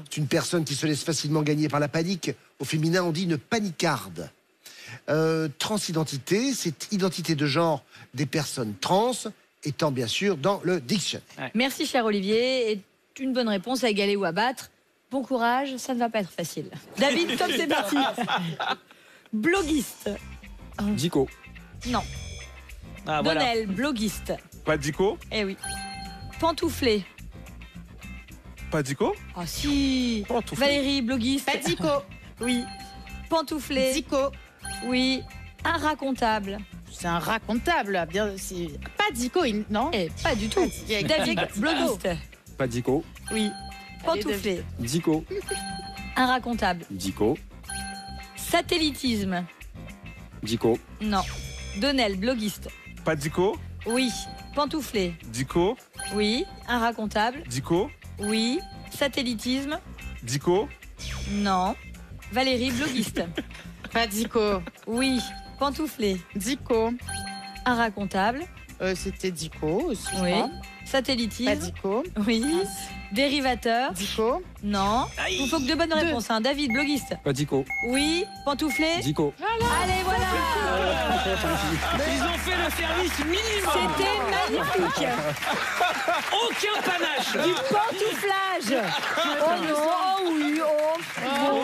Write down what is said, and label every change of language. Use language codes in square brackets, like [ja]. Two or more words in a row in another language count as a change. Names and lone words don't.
[fr] c'est une personne qui se laisse facilement gagner par la panique. Au féminin, on dit une panicarde. Transidentité, c'est identité de genre des personnes trans, étant bien sûr dans le dictionnaire. Merci, cher Olivier. Et une bonne réponse à égaler ou à battre. Bon courage, ça ne va pas être facile. David, top, c'est parti. Bloguiste. Dico. Non. Ah voilà. Donnel, bloguiste. Pas d'Ico. Eh oui. Pantouflé. Pas d'Ico. Ah si. Pantouflé. Valérie, bloguiste. Pas Dico. Oui. Pantouflé. Dico. Oui. Inracontable. C'est un racontable. Bien, c'est pas Dico, non. Eh, pas du tout. David, bloguiste. Pas Dico. Oui. Pantouflé. Dico. Inracontable. Dico. Satellitisme. Dico. Non. Donnel, bloguiste. Pas d'Ico. Oui. Pantouflé. Dico. Oui. Inracontable. Dico. Oui. Satellitisme. Dico. Non. Valérie, bloguiste. Pas Dico. Oui. Pantouflé. Dico. Inracontable. C'était Dico aussi. je Oui. crois. Pas Satellitise. Dico. Oui. Dérivateur. Dico. Non. Il faut que deux bonnes réponses. Hein. David, bloguiste. Pas Dico. Oui. Pantouflé. Dico. Allez, voilà. Ils ont fait le service minimum. C'était magnifique. Aucun panache. Du pantouflage. Oh non. Oh oui. Oh. Bon.